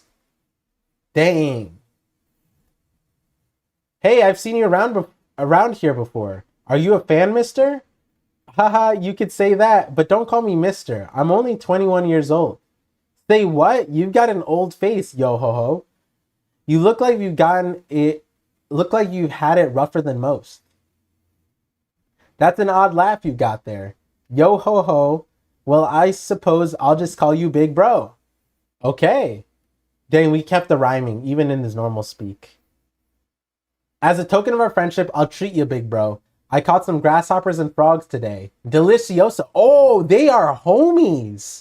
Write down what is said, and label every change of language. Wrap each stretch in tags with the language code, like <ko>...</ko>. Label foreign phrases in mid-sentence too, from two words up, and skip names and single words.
<en>Dang. Hey, I've seen you around here before. Are you a fan, mister? Haha, you could say that, but don't call me mister. I'm only 21 years old. Say what? You've got an old face, yo ho ho. You look like you've had it rougher than most. That's an odd laugh you got there. Yo ho ho. Well, I suppose I'll just call you big bro. Okay. Dang, we kept the rhyming, even in this normal speak. As a token of our friendship, I'll treat you, big bro. I caught some grasshoppers and frogs today. Delicioso. Oh, they are homies.</en>